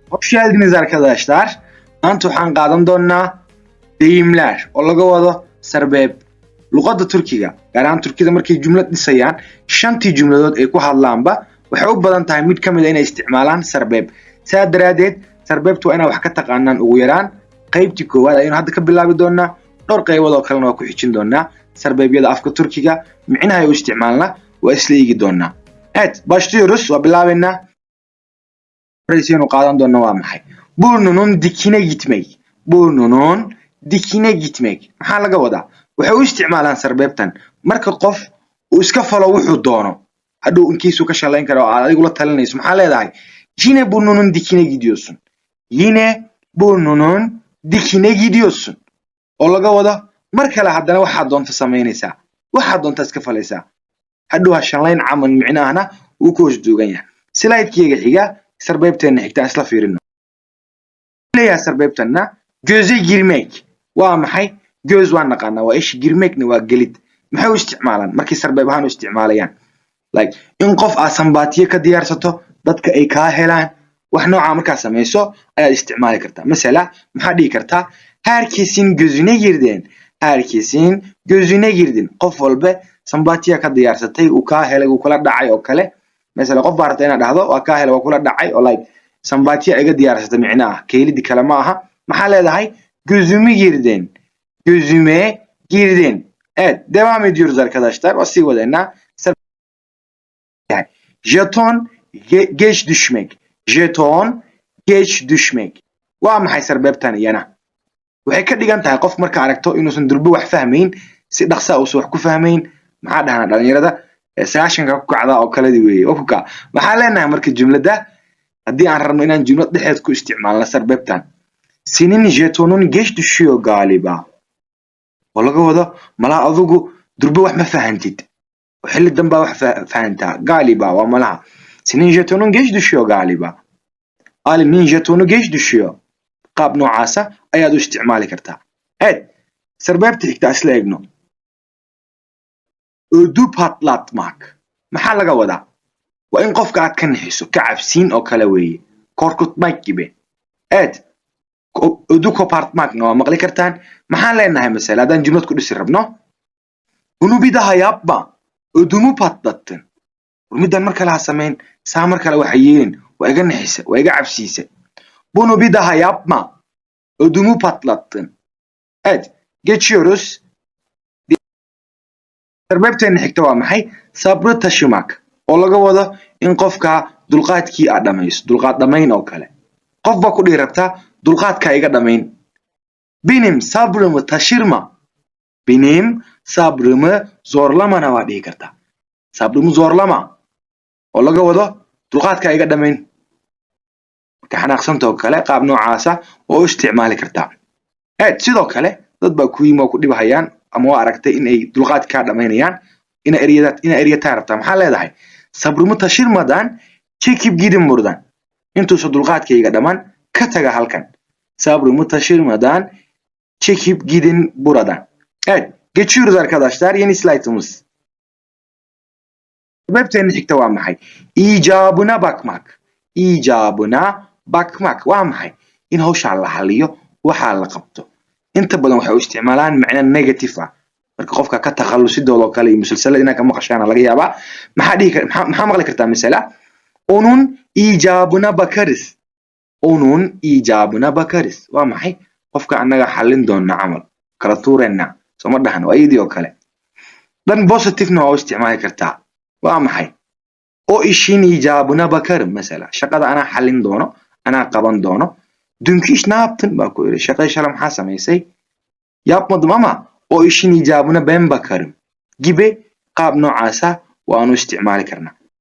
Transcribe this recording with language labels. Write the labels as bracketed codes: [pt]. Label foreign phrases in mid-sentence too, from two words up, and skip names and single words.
[tr] Hoş geldiniz arkadaşlar. [so] Maanta waxaan qaadan doonaa deyimler oo laga wado sarbeeb. Luqadda Turkiga, gaar ahaan Turkida markay jumlad dhisayaan, shantii jumladood ay ku hadlaanba waxay u badan tahay mid kamid ah inay isticmaalaan sarbeeb. Sidaa daraadeed, sarbeebtu waa inaad wax ka taqaanaan ugu yaraan qaybtii koowaad ayaynu hadda ka bilaabi doonaa. Dhowr qaybood oo kalena waa ku xijin doonaa. Sarbeebyada afka Turkiga micnaha ay u isticmaalna waa isla eegi doonaa. [tr] Evet, başlıyoruz. [so] Waa bilaabaynaa. Reisiyonu qaadan doona waa maxay? [tr] Burnunun dikine gitmek. Burnunun dikine gitmek. [so] Maxaa laga wadaa? Waxay u isticmaalaan sarbeebtan marka qof uu iska falo wuxuu doono. Hadhow inkiisu ka shalayn karo oo adigu la talinayso. Maxaa leedahay? [tr] Yine burnunun dikine gidiyorsun. Yine burnunun dikine gidiyorsun. [so] Oo laga wada mar kale haddana waxaad doonta samaynaysaa. Waxaad doonta iska falaysaa. Hadhow ha shalayn camal micnahana uu ku hoos duugan yahay. Slide-keyga xiga sarbeebteena xigta isla fiirino. Leeyahay sarbeebtana [tr] göze girmek. [so] Waa maxay? Göz waa naqaanaa, waa ish, girmekna waa gelid. Maxay u isticmaalaan markay sarbeeb ahaan u isticmaalayaan? Like in qof aad sambaatiye ka diyaarsato, dadka ay kaa helaan, wax nooca markaa samayso ayaad isticmaali kartaa. Mesela maxaa dhihi kartaa? [tr] Herkesin gözüne girdin. Herkesin gözüne girdin. [so] Qof walba sambaatiye ka diyaarsatay, uu kaa helay, uu kula dhacay oo kale. Mesela qof baa rabta inaad dhahdo waa kaa helay, waa kula dhacay oo like sambaatiye iga diyaarsatay micnaha keelidi kale ma aha. Maxaa leedahay? [tr] Gözümü girdin. Gözüme girdin. Evet, devam ediyoruz arkadaşlar. [so] O sii wadana. [tr] Yani jeton geç düşmek. Jeton geç düşmek. [so] Waa maxay sarbeebtan iyana? Waxay ka dhigan tahay qof marka aragto inuusan durba wax fahmayn, si dhaqso ah uu wax ku fahmayn. Maxaa dhahnaa dhalinyarada sagaashanka ku kacda oo kale weeye. Ofuka maxaa leenahay marka jumlada haddii aan rabno inaan jumlad dhexeed ku isticmaalno sarbeebtan? [tr] Senin jetonun geç düşüyor galiba. [so] oo laga wado malaha adigu durba wax ma fahantid. Xilli dambe wax fahantaa. Galiba waa malaha. [tr] Senin jetonun geç düşüyor galiba. Alimin jetonu geç düşüyor. [so] Qaab noocaasa ayaad u isticmaali kartaa. Evet, sarbeebta xigta isla eegno. [tr] Ödü patlatmak. [so] Maxaa laga wadaa? Waa in qofka aad ka nixiso, ka cabsiin oo kale weeye. [tr] Korkutmak gibi. Evet. Ödü kopartmakna [so] waa maqli kartaan. Maxaan leenahay mesela haddaan jumlad ku dhisi rabno? [tr] Bunu bir daha yapma. Ödümü patlattın. [so] Middan mar kale ha samayn. Saa mar kale waxa yeelin. Waa iga nixisa, waa iga cabsiisa. [tr] Bunu bir daha yapma. Ödümü patlattın. Evet, geçiyoruz. [so] Sarbeebteena xigta waa maxay? [tr] Sabrı taşımak. [so] Oo laga wado in qofka dulqaadkii aad dhamayso, dulqaad dhamayn oo kale. Qof baa ku dhihi rabtaa dulqaadka iga dhamayn. [tr] Benim sabrımı taşırma. Benim sabrımı zorlamana [so] waa dhihi kartaa. [tr] Sabrımı zorlama. [so] Oo laga wado dulqaadka iga dhamayn. Marka xanaaqsanta oo kale qaab noocaasa oo u isticmaali kartaa. Evet, sidoo kale dad baa ku yimi oo ku dhibahayaan ama waa aragtay in ay dulqaadka dhamaynayaan. Ina eryataa rabtaa. Maxaa leedahay? [tr] Sabrımı taşırmadan çekip gidin buradan. [so] Intuusa dulqaadkayga dhamaan ka taga halkan. [tr] Sabrımı taşırmadan çekip gidin buradan. Evet, geçiyoruz arkadaşlar. Yeni slaytımız. [so] Sarbeebteena xigta waa maxay? [tr] İcabına bakmak. İcabına bakmak. [so] Waa maxay? In hawshaa la xaliyo, waxaa la qabto. Inta badan waxay u isticmaalaan macna negative ah. Marka qofka ka takhalusidooda oo kale iyo musalsalada inaa ka maqashaana laga yaabaa. Maxaa maqli kartaa mesela? [tr] Onun icabına bakarız. Onun icabına bakarız. [so] Waa maxay? Qofka annaga xallin doona camal. Kala tuurayna. Soo ma dhahan waa iyadii oo kale. Dhan positive-na waa u isticmaali kartaa. Waa maxay? [tr] O işin icabına bakarım mesela. [so] Shaqada anaa xallin doono, anaa qaban doono. [tr] Dünkü iş ne yaptın? [so] Baa ku yidhi. Shaqada shala maxaa samaysay? [tr] Yapmadım ama o işin icabına ben bakarım. [so] Gibi qaab noocaasa waanu isticmaali karnaa.